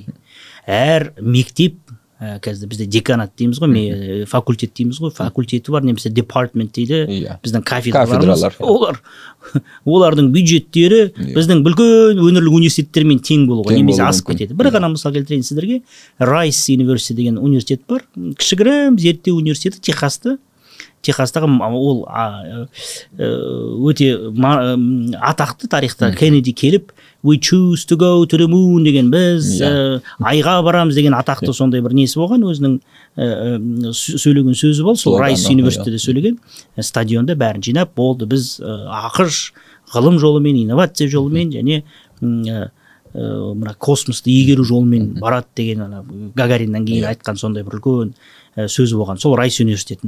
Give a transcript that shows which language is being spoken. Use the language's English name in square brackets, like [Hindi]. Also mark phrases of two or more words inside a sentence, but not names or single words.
[Kazakh] Әр мектеп, қазір бізде деканат дейміз ғой, факультет дейміз ғой, факультеті бар, немесе департмент дейді, біздің кафедраларымыз, олардың бюджеттері біздің бүкіл өңірлік университеттермен тең болуға немесе асып кетеді. Бір ғана мысал келтірейін сіздерге, Райс университеті деген университет бар, кішігірім зерттеу университеті, Техастағы, ол өте атақты тарихта. Кеннеди келіп, [English] we choose to go to the moon [Kazakh] деген, біз айға барамыз деген атақты сондай бір несі болған, өзінің сөйлеген сөзі бол, сол Райс университетінде сөйлеген, стадионда бәрін жинап, болды, біз ақш ғылым жолымен, инновация жолымен және мына космосты игеру жолымен барады деген Гагариннан кейін айтқан сондай бір үлкен сөзі болған. Сол Райс университетінде.